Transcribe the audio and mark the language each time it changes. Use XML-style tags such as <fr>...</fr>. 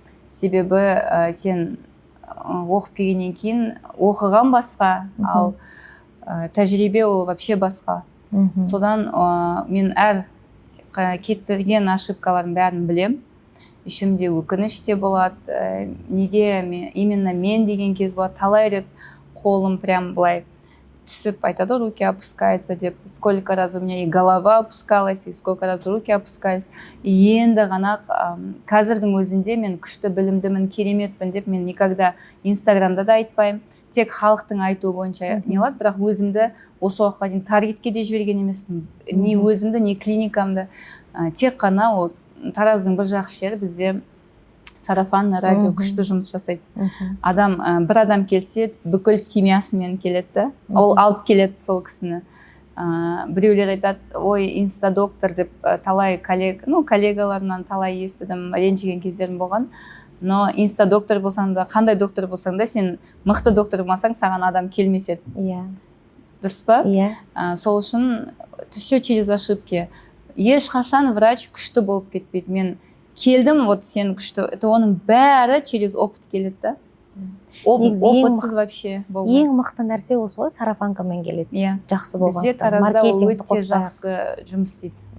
<kk>Себебі сен оқып келгеннен кейін оқыған басқа, ал тәжірибе ол вообще басқа. Содан мен әр кеттірген ошибкалардың бәрін білем. Ішімде өкініш те болады. Неге именно мен деген кез болады. Талай рет қолым прям былай түсіп, айтады,</kk> <ru>руки опускаются</ru> <kk>деп.</kk> <ru>Сколько раз у меня и голова опускалась, и сколько раз руки опускались.</ru> <kk>И енді ғана қазірдің өзінде мен күшті білімдімін, кереметпін деп мен никогда инстаграмда да айтпаймын. Тек халықтың айтуы бойынша не алады, бірақ өзімді осы уақытқа дейін таргетке де жіберген емеспін. Не өзімді, не клиникамды. Тек қана тараздың бір жақсы жері бізде</kk> <ru>сарафанный радио Мгм.</ru> <kk>күшті жұмыс жасайды. Мгм. Адам бір адам келсе бүкіл семьясымен келеді да, ол алып келеді сол кісіні. Біреулер айтады, ой, инстадоктор деп талай коллегаларынан талай естідім, ренжіген кездерім болған. Но инстадоктор болсаң да, қандай доктор болсаң да, сен мықты доктор болмасаң, саған адам келмес еді. Иә. Дұрыс па? Иә. Сол үшін</kk> <ru>все через ошибки.</ru> <kk>Ешқашан врач күшті болып кетпейді. Мен келдім, вот сен күшті. Это оның бәрі</kk> <ru>через опыт</ru> <kk>келеді да. Опытсыз вообще болмайды. Ең мықты нәрсе осы ғой, сарафанкамен келеді. Иә. Жақсы болған. Бізде Таразда ол өте жақсы жұмыс істейді.</kk>